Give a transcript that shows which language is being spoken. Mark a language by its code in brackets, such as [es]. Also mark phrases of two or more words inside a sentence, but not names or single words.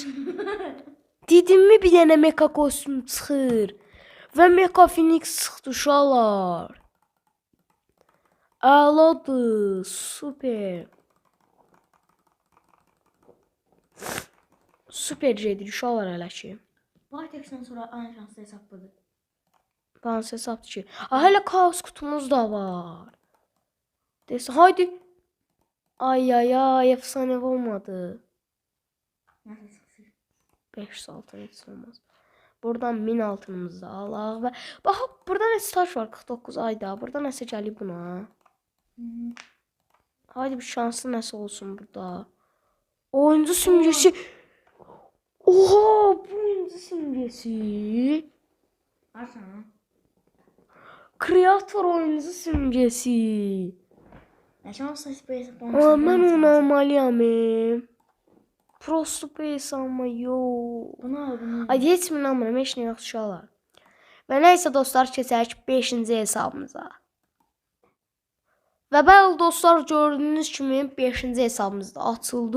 [az] Dedimmi bir dənə mecha kostüm çıxır. Və Mecha Phoenix çıxdı uşaqlar. Əladır, super. Super gedir uşaqlar hələ ki. [tr] Baytek'ten sonra en şanslı hesap budur. [az] Dans hesabdır ki. Hələ kaos kutumuz da var. [tr] Desin, haydi. Ay ay ay, efsanevi olmadı. Nasıl sıksın? [az] 5 altın heç olmaz. Buradan 1000 altınımızı da alaq və bax burada nəsə taş var 49 ayda. Burada nəsə gəlib buna. Haydi bir şanslı nəsə olsun burada. [tr] Oyuncu simgesi. Oha, bu oyuncu simgesi. Arsana. Kreator oyuncu simgesi. Ya şanslı hesap Aa, [az] mən onu almalıyam. [ru] Просто пес [az] ama yox. Bunu. Ay heç mi inanmıram, heç nə yox uşaqlar. Və nəysə dostlar, keçək 5-ci hesabımıza. Və bəli dostlar, gördüyünüz kimi 5-ci hesabımız da açıldı.